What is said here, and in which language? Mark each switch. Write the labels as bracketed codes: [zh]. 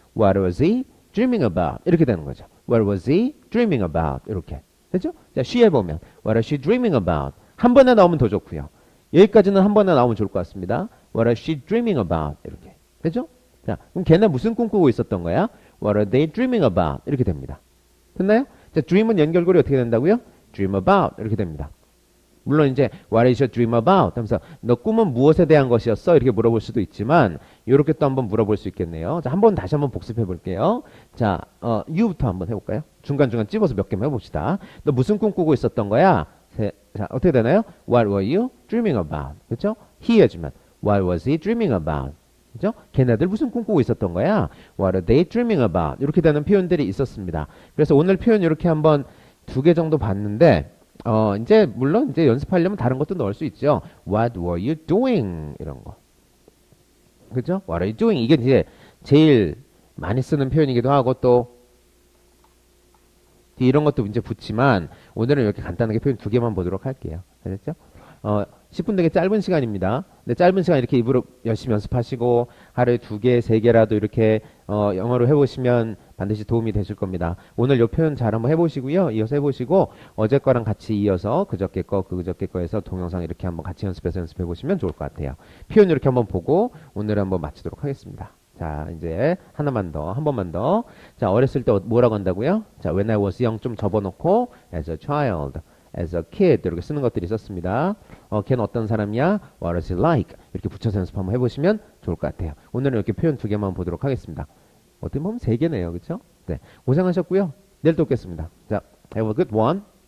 [en] What was he dreaming about? [ko] 이렇게 되는 거죠. [en] What was he dreaming about? [ko] 이렇게. 됐죠? 자, she에 보면 [en] What was she dreaming about? [ko] 한 번에 나오면 더 좋고요. 여기까지는 한 번에 나오면 좋을 것 같습니다. [en] What was she dreaming about? [ko] 이렇게. 됐죠? 자, 그럼 걔네 무슨 꿈 꾸고 있었던 거야? [en] What are they dreaming about? [ko] 이렇게 됩니다. 됐나요? 자, dream은 연결고리 어떻게 된다고요? [en] dream about [ko] 이렇게 됩니다. 물론 이제 [en] what is your dream about? [ko] 하면서 너 꿈은 무엇에 대한 것이었어? 이렇게 물어볼 수도 있지만 이렇게 또 한번 물어볼 수 있겠네요. 자, 다시 한번 복습해 볼게요. 자, you부터 한번 해볼까요? 중간중간 찝어서 몇 개만 해봅시다. 너 무슨 꿈 꾸고 있었던 거야? 자, 어떻게 되나요? [en] What were you dreaming about? [ko] 그렇죠? [en] he [ko] 해주면 [en] What was he dreaming about? [ko] 그죠? 걔네들 무슨 꿈 꾸고 있었던 거야? [en] What are they dreaming about? [ko] 이렇게 되는 표현들이 있었습니다. 그래서 오늘 표현 이렇게 한번 2개 정도 봤는데 이제 물론 이제 연습하려면 다른 것도 넣을 수 있죠. [en] What were you doing? [ko] 이런 거. 그죠? [en] What are you doing? [ko] 이게 이제 제일 많이 쓰는 표현이기도 하고 또 이런 것도 이제 붙지만 오늘은 이렇게 간단하게 표현 2개만 보도록 할게요. 알겠죠? 10분 되게 짧은 시간입니다. 근데 짧은 시간 이렇게 입으로 열심히 연습하시고 하루에 2개, 3개라도 이렇게 영어로 해보시면 반드시 도움이 되실 겁니다. 오늘 이 표현 잘 한번 해보시고요. 이어서 해보시고 어제 거랑 같이 이어서 그저께 거, 그저께 거에서 동영상 이렇게 한번 같이 연습해서 연습해보시면 좋을 것 같아요. 표현 이렇게 한번 보고 오늘 한번 마치도록 하겠습니다. 자, 이제 한 번만 더. 자, 어렸을 때 뭐라고 한다고요? 자, [en] when I was young [ko] 좀 접어놓고 [en] as a child, as a kid [ko] 이렇게 쓰는 것들이 있었습니다. 걔는 어떤 사람이야? [en] What is he like? [ko] 이렇게 붙여서 연습 한번 해보시면 좋을 것 같아요. 오늘은 이렇게 표현 2개만 보도록 하겠습니다. 어떻게 보면 3개네요. 그렇죠? 네, 고생하셨고요. 내일 또 뵙겠습니다. 자, [en] have a good one.